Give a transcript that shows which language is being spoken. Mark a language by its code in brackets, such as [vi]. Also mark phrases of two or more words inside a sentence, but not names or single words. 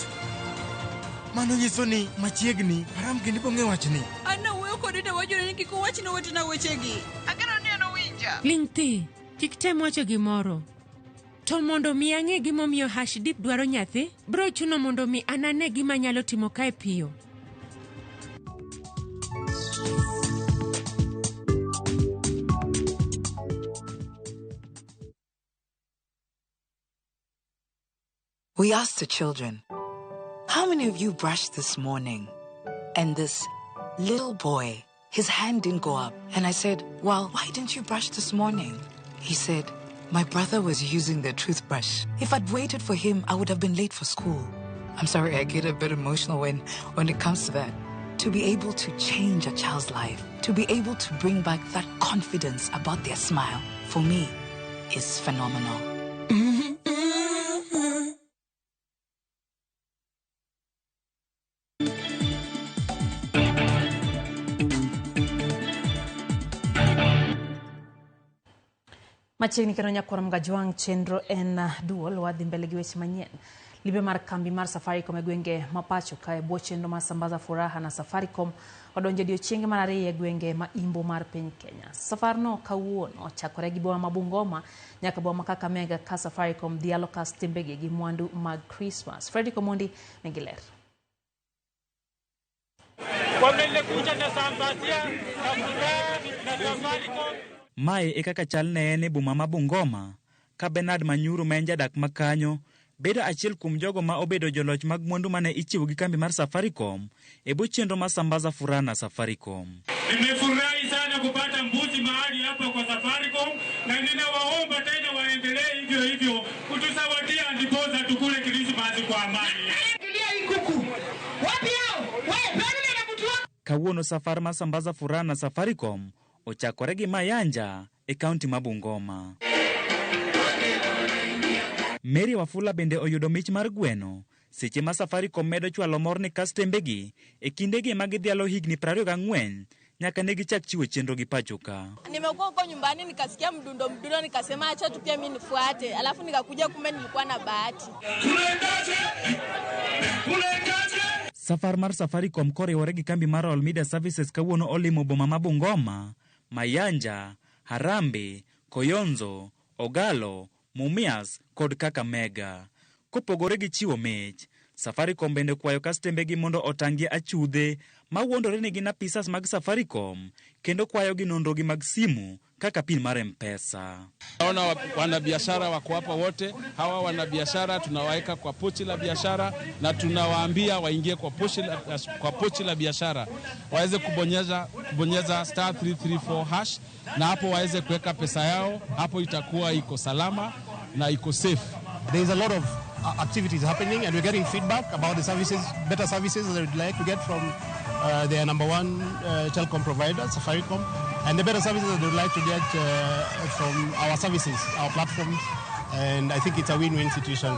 [luo] Mano nyiso ni machiegni haram kendo bong'e wachni. An nawuoyo kode to wachone ni kik owach ne wetena wechegi. Ageno ni en owinja. Ling thi, kik tem wacho gimoro. To mondo mi ang'e gimomiyo Hashdip dwaro nyathi, bro chuno mondo mi anane gima nyalo timo kae piyo. [en] We asked the children, how many of you brushed this morning? And this little boy, his hand didn't go up. And I said, well, why didn't you brush this morning? He said, my brother was using the toothbrush. If I'd waited for him, I would have been late for school. I'm sorry, I get a bit emotional when it comes to that. To be able to change a child's life, to be able to bring back that confidence about their smile, for me, is phenomenal. [luo] Machiegni kendo nyakwar mga jwang chenro en duol wadhi mbele gi weche manyien. Libe mar kambi mar Safaricom e gwenge mapacho kae bwo chenro mar sambaza furaha na Safaricom odonjo odiechienge mar ariyo e gwenge ma imbo mar piny Kenya. Safarno kawuono chakore gi boma ma Bungoma nyaka boma ma Kakamega ka Safaricom dhialo kastembegi gi mwandu mag Christmas. Freddy Komondi nigi ler. [sw] Wamekuja na sambazia na furaha na Safaricom. [luo] Mae e kaka chal ne en e boma ma Bungoma ka Bernard Manyuru ma en jadak makanyo bedo achiel kuom jogo ma obedo joloch mag mwandu mane ichiwo gi kambi mar Safaricom e bwo chenro mar sambaza furaha na Safaricom. [sw] Nimefurahi sana kupata mbuzi mahali hapa kwa Safaricom na ninawaomba tena waendelee hivyo hivyo kutusawadia ndiposa tukule Krismasi kwa amani. [luo] Kawuono safar mar sambaza furaha na Safaricom ochakore gi Mayanja e kaunti ma Bungoma. Mary Wafula bende oyudo mich mar gweno seche ma Safaricom medo chwalo mor ne kastembegi e kindegi ma gidhialo higni 24 nyaka ne gichak chiwo chenro gi pachoka. [sw] Nimekuwa huko nyumbani nikasikia mdundo nikasema acha tu pia mimi nifuate, alafu nikakuja kumbe nilikuwa na bahati. [luo] Safar mar Safaricom koriwore gi kambi mar All Media Services kawuono olimo boma ma Bungoma, Mayanja, Harambe, Koyonzo, Ogalo, Mumias kod Kakamega. Kopogore gi chiwo mich, Safaricom bende kwayo kastembegi mondo otangie achudhe mawuondore ni gin apisas mag Safaricom kendo kwayo gi nonrogi mag simu kaka pin mar M-Pesa. [sw] Naona wanabiashara wako hapa wote. Hawa wanabiashara tunawaeka kwa pochi la biashara na tunawaambia waingie kwa pochi la biashara. Waweze kubonyeza star 334 hash na hapo waweze kuweka pesa yao. Hapo itakuwa iko salama na iko safe. [en] There is a lot of activities happening and we're getting feedback about the services, better services that we'd like to get from their number one telecom provider, Safaricom, and the better services that we'd like to get from our services, our platforms, and I think it's a win-win situation.